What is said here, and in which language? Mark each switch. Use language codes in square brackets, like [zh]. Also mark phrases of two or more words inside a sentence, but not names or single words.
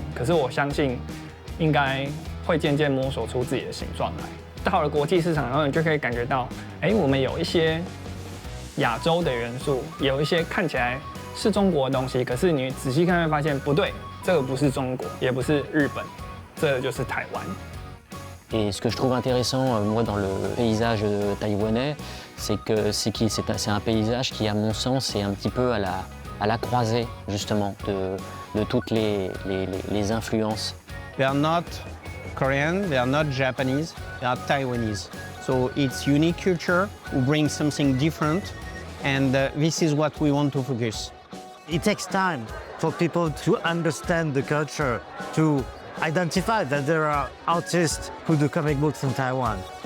[zh] 可是我相信，应该会渐渐摸索出自己的形状来。到了国际市场，然后你就可以感觉到，我们有一些亚洲的元素，有一些看起来是中国的东西，可是你仔细看会发现不对，这个不是中国，也不是日本，这就是台湾。 [fr] Et ce que je trouve intéressant, moi, dans le paysage taïwanais, c'est un paysage qui, à mon sens, est un petit peu à la croisée, justement, de toutes les influences. [en] They are not Korean, they are not Japanese, they are Taiwanese. So it's unique culture who brings something different, and this is what we want to focus. It takes time for people to understand the culture, to identify that there are artists who do comic books in Taiwan.